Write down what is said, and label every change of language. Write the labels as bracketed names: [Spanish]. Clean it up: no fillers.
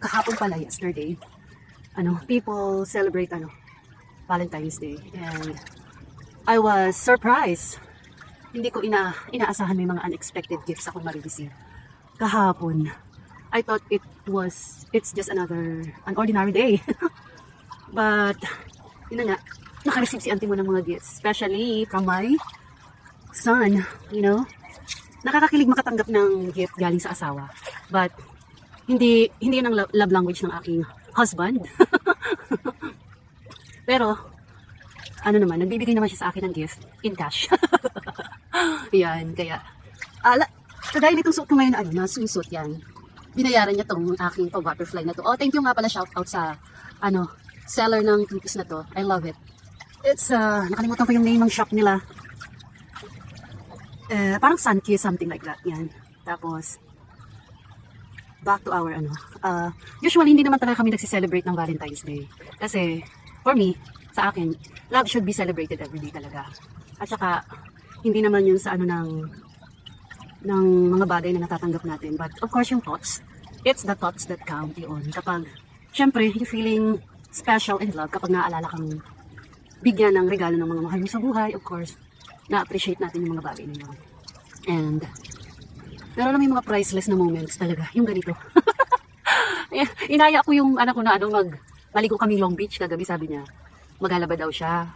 [Filipino] Kahapon pala, [English] yesterday, people celebrate Valentine's Day. And I was surprised. [Filipino] Hindi ko inaasahan may mga [English] unexpected gifts [Filipino] ako ma-receive. Kahapon, [English] I thought it's just an ordinary day. [Filipino] But, yun na nga, naka-receive si auntie mo ng mga gifts. [English] Especially from my son, [Filipino] Nakakakilig makatanggap ng gift galing sa asawa. But, hindi yun ang love language ng aking husband. Pero, nagbibigay naman siya sa akin ng gift in cash. Yan, kaya, dahil itong suot ko ngayon, nasusot yan. Binayaran niya tong aking butterfly na to. Oh, thank you nga pala, shout out sa, seller ng two-piece na to. [English] I love it. [Filipino] It's, nakalimutan ko yung name ng shop nila. [English] Parang Sunkiss, something like that. [Filipino] Yan. Tapos, [English] back to our, [Filipino] usually hindi naman talaga kami nagsiselebrate ng Valentine's Day. [English] Kasi, for me, [Filipino] sa akin, [English] love should be celebrated every day talaga. [Filipino] At saka, hindi naman yun sa ng mga bagay na natatanggap natin. [English] But, of course, yung thoughts, it's the thoughts that count yun. [Filipino] Kapag, syempre, [English] you feeling special and love [Filipino] kapag naaalala kang bigyan ng regalo ng mga mahal mo sa buhay, [English] of course, [Filipino] na-appreciate natin yung mga bagay na yun. And, pero alam mo yung mga priceless na moments talaga, yung ganito. Inaya ko yung anak ko na maligo kami Long Beach kagabi, sabi niya, maghalaba daw siya.